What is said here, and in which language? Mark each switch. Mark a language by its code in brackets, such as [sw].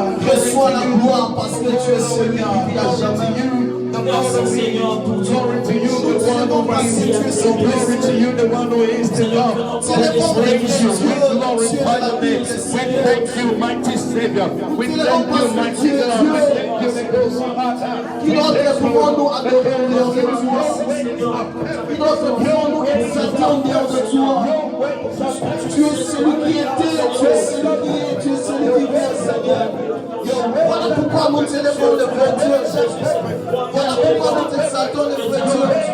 [fr] Reçois la gloire parce que tu es celui qui vit à jamais. Merci Seigneur pour tout. [en] Glory to you, the one who is. Glory to you, the one who is to come. Praise you. We glorify your name. We thank you, mighty Savior. We thank you, mighty God. We thank you, the Ghost of our time. [fr] Qui d'autre pouvons nous adorer en dehors de toi? Qui d'autre pouvons nous exalter en dehors de toi? Tu es celui qui était, tu es celui qui est, tu es celui qui vient, Seigneur. Voilà pourquoi nous t'élèvons le vrai Dieu. Voilà pourquoi nous t'exaltons le vrai Dieu.